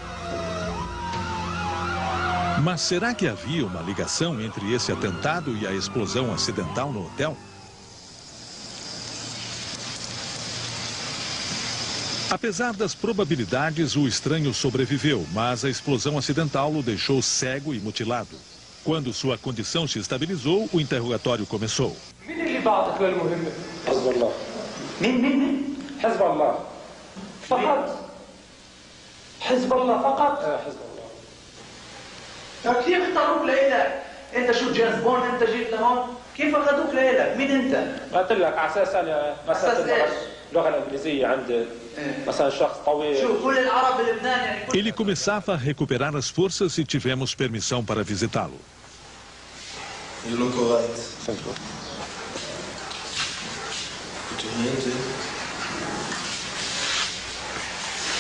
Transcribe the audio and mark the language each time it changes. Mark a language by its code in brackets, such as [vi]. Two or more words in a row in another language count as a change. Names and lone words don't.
[pt] Mas será que havia uma ligação entre esse atentado e a explosão acidental no hotel? Apesar das probabilidades, o estranho sobreviveu, mas a explosão acidental o deixou cego e mutilado. Quando sua condição se estabilizou, o interrogatório começou. [ar] كيف اختاروك لإلك؟ أنت شو جيمس بوند أنت جيت لهون؟ كيف أخذوك لإلك؟ مين أنت؟ قلت لك على أساس أنا مثلا اللغة الإنجليزية عند مثلا شخص طويل. شو كل العرب بلبنان يعني كل... [pt] Ele começava a recuperar as forças e tivemos permissão para visitá-lo. [en] You look alright. Thank you. Put your hands in.